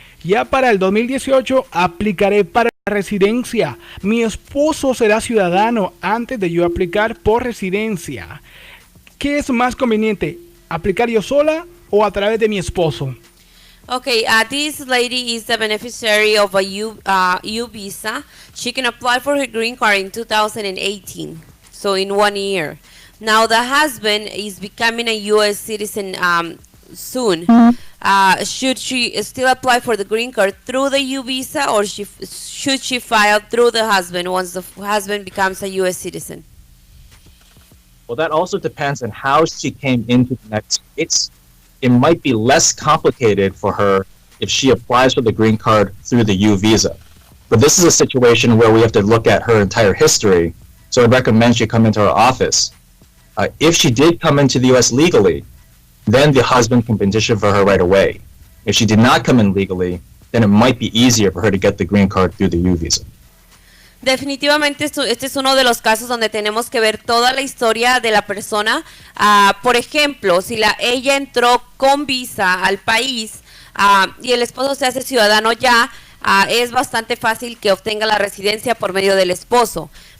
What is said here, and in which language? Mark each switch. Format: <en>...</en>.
<es>Ya para el 2018 aplicaré para la residencia. Mi esposo será ciudadano antes de yo aplicar por residencia. ¿Qué es más conveniente? ¿Aplicar yo sola o a través de mi esposo?</es> <en>Okay, this lady is the beneficiary of a U visa. She can apply for her green card in 2018, so in 1 year. Now the husband is becoming a U.S. citizen soon. Should she still apply for the green card through the U visa, or should she file through the husband once the husband becomes a U.S. citizen? Well, that also depends on how she came into the United States. It might be less complicated for her if she applies for the green card through the U visa. But this is a situation where we have to look at her entire history, so I'd recommend she come into our office. If she did come into the U.S. legally, then the husband can petition for her right away. If she did not come in legally, then it might be easier for her to get the green card through the U visa.</en> <es>Definitivamente este es uno de los casos donde tenemos que ver toda la historia de la persona. Por ejemplo, si ella entró con visa al país y el esposo se hace ciudadano ya, es bastante fácil que obtenga la residencia por medio del esposo.</es>